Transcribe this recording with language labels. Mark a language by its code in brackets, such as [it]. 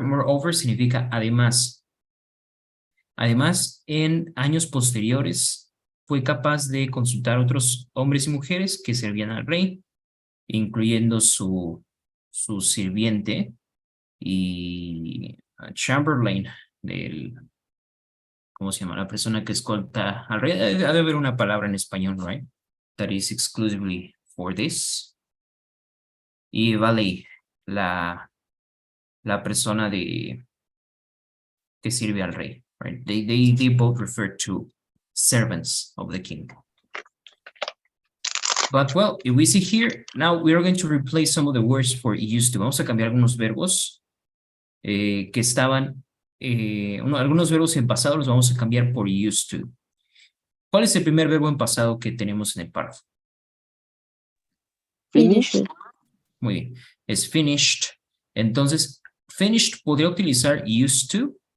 [es] Moreover significa además. Además, en años posteriores, fue capaz de consultar a otros hombres y mujeres que servían al rey, incluyendo su sirviente y Chamberlain, ¿cómo se llama? La persona que escolta al rey. Ha de haber una palabra en español, right? [en] That is exclusively for this. [es] Y valet, la persona que sirve al rey, right? [en] They both refer to servants of the king. But well, if we see here, now we are going to replace some of the words for used to. [es] Vamos a cambiar algunos verbos que estaban, algunos verbos en pasado los vamos a cambiar por used to. ¿Cuál es el primer verbo en pasado que tenemos en el párrafo? [en] Finished. [es] Muy bien, es finished. Entonces, finished podría utilizar used to.